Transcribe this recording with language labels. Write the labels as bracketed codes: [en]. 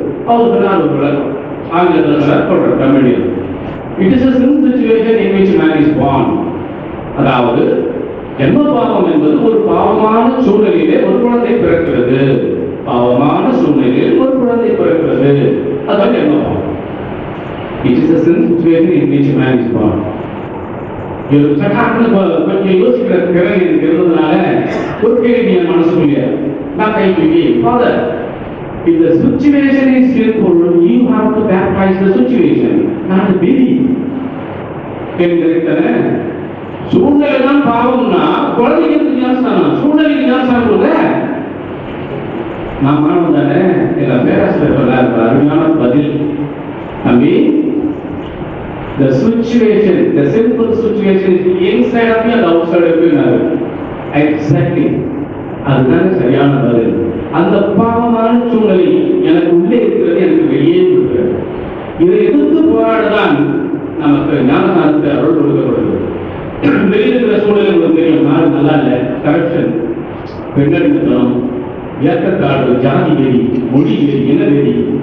[ta] அவருக்கு நான் ஒரு விளக்கம் ஆங்கிலத்தில் சொல்கிறேன், தமிழில். [en] It is a simple situation in which man is born. [ta] அதாவது ஜென்ம பாவம் என்பது ஒரு பாவமான சூழ்நிலையிலே ஒரு குழந்தை பிறக்கிறது. பாவமான சூழ்நிலையில் ஒரு குழந்தை பிறக்கிறது. அதான் ஜென்ம பாவம். [en] It is a simple situation in which man is born. [ta] கொஞ்சம் யோசிக்கிற திறன் எனக்கு இருந்ததுனால ஒரு கேள்வி என் மனசுக்குள்ள நான் கை தூக்கி, father, [en] if the situation is sinful, you have to baptize the situation, not the baby. [ta] கேள்வி சூழ்நிலை தான் பாவம்னா குழந்தைக்கு ஞானஸ்தானம், சூழ்நிலைக்கு ஞானஸ்தானம் இல்ல. நான் மாணவன் தானே, எல்லாம் பேராசிரியர் அருமையான பதில். [en] தம்பி, the situation, the simple situation is inside of you and outside of you. Exactly. [ta] அதுதான் சரியான பதில். அந்த பாவமான சூழ்நிலை எனக்கு உள்ளே இருக்கிறது, எனக்கு வெளியே இருக்கிறது. இதை எதிர்த்து போராடதான் நமக்கு ஞானஸ்நானத்தை அருள் கொடுக்கப்படுகிறது. வெளியே இருக்கிற சூழ்நிலை உங்களுக்கு தெரியும், நாடு நல்லா இல்லை, கரப்ஷன், பெண்ணடித்தனம், ஏற்றத்தாழ்வு, ஜாதி வெறி, மொழி வெறி, இன வெறி.